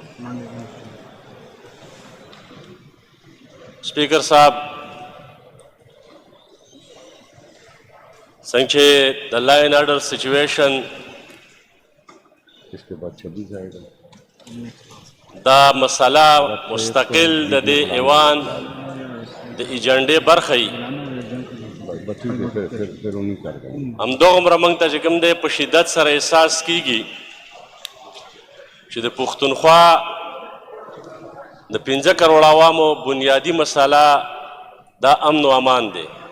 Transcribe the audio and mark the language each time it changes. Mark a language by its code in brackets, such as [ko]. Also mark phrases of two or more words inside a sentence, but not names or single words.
[ur] سپیکر صاحب [ps] څنګه د [en] law and order situation [ur] اس کے بعد 26 آئے گا [ps] دا مسله مستقل د دې ایوان د ایجنډې برخه وي همدومره موږ ته چې کوم دی په شدت سره احساس کیږي چې د پښتونخوا د 15 کروڑ عوامو بنیادی مسله دا امن و امان دی